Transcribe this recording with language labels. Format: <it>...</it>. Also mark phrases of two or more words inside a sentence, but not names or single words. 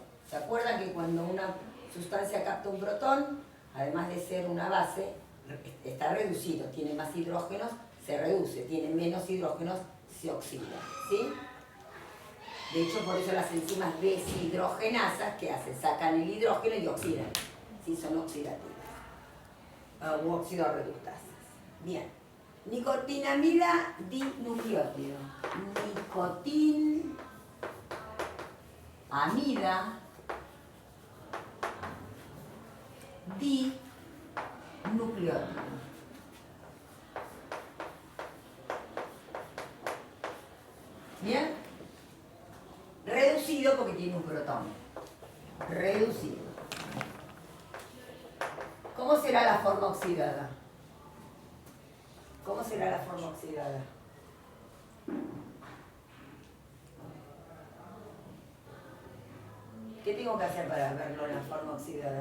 <es>¿Se acuerdan que cuando una sustancia capta un protón, además de ser una base, está reducido, tiene más hidrógenos, se reduce, tiene menos hidrógenos, se oxida, ¿sí? De hecho, por eso las enzimas deshidrogenasas, ¿qué hacen? Sacan el hidrógeno y oxidan, ¿sí? Son oxidativas, u oxidorreductasas. Bien, nicotinamida dinucleótido. Nicotinamida dinucleótido. ¿Bien? Reducido porque tiene un protón. Reducido. ¿Cómo será la forma oxidada? ¿Cómo será la forma oxidada? ¿Qué tengo que hacer para verlo en la forma oxidada?</es>